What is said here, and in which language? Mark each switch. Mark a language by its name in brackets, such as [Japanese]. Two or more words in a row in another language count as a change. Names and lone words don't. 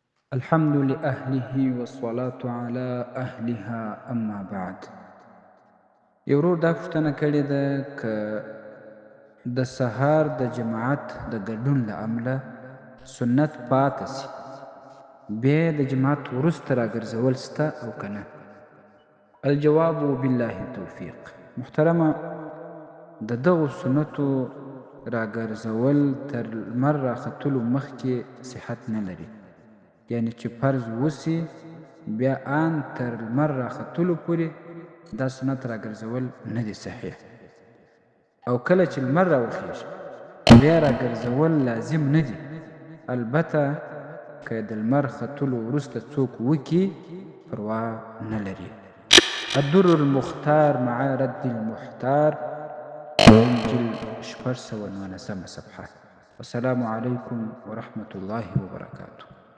[Arabic] الحمد لأهله والصلاة على أهلها أما بعد. [Pashto] یو ورور دا پوښتنه کړې ده که د سهار د جماعت د ګډون له امله سنت پاته سي، بیا د جماعت وروسته راګرځول سته او که نه؟ [Arabic] الجواب بالله توفیق. [Pashto] محترمه، د دغو سنتو راګرځول تر لمر راختلو مخکې صحت نه لري. یعنې چې فرض وسي بیا آن تر لمر راختلو پورې دا سنت راګرځول نه دي صحیح، او کله چې لمر راوخیږي بیا راګرځول لازم نه دي. البته که د لمر ختلو وروسته څوک وکي پروا نه لري. الدر المختار مع رد المحتار، انجیل 619 صفحه. [Arabic] والسلام علیکم ورحمة الله وبرکاته.